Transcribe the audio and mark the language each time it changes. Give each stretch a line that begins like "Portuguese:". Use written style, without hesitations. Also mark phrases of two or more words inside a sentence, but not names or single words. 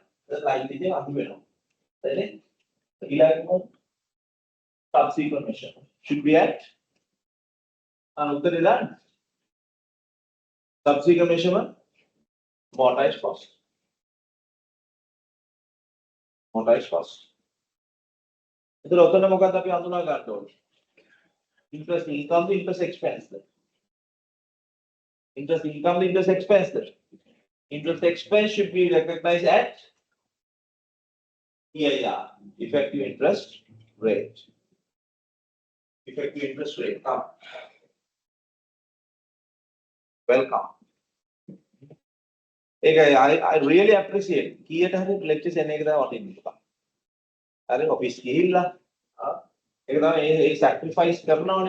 English: The liability Then, 11 subsequent measure should be at subsequent measurement, amortized cost. Amortized cost.
Sinhala: ඉතින් ඔතන මොකක්ද අපි හඳුනා ගන්න ඕනේ?
English: Interest income, interest expense. Interest income, interest expense. Interest expense should be recognized at EIR, effective interest rate. Effective interest rate. Come. Welcome. I really appreciate.
Sinhala: කීයට හරි lectures එන එක තමයි වටින්නේ. හරි ඔෆිස් ගිහිල්ලා ඒක තමයි ඒ sacrifice කරනවනේ.